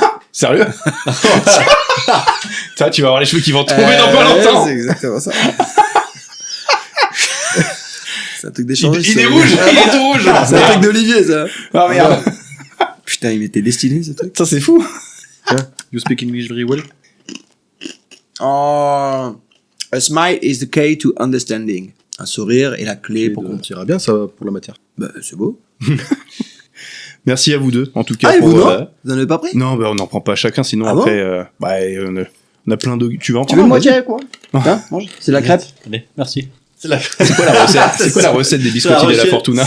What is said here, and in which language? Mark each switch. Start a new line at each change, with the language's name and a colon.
French: Sérieux? Ça, tu vas avoir les cheveux qui vont tomber dans pas longtemps. C'est exactement ça. C'est un truc d'échange. Il est rouge, il est tout rouge. C'est un truc d'Olivier, ça. Ah merde. Putain, il m'était destiné, ce truc. Ça, c'est fou.
English: You speak English very well. Oh, a smile is the key to understanding.
French: Un sourire est la clé pour comprendre. Ça ira bien, ça, pour la matière. Bah, c'est beau. Merci à vous deux, en tout cas. Ah, et pour, vous, non? Vous en avez pas pris? Non, bah, on n'en prend pas chacun, sinon Ah après, on a plein de... Tu veux en Tu veux une moitié, quoi? Hein, mange. C'est la crêpe. Allez, merci. C'est quoi la recette des biscotti della fortuna?